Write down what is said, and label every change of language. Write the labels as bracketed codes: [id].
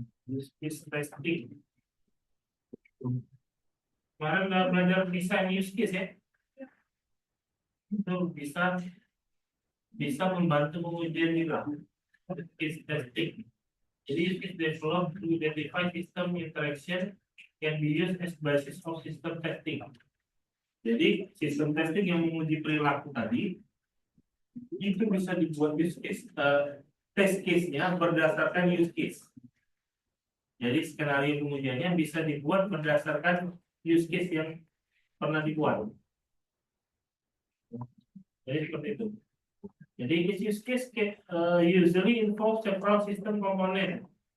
[en] Use case testing. [id] Kemarin udah belajar desain use case ya. Itu bisa membantu pengujian juga. [en] Use case testing. Jadi use case developed to identify system interaction can be used as basis of system testing. [id] Jadi sistem testing yang menguji perilaku tadi itu bisa dibuat use case, test case-nya berdasarkan use case. Jadi skenario pengujiannya bisa dibuat berdasarkan use case yang pernah dibuat. Jadi seperti itu. [en] Jadi this use case usually involves several system component.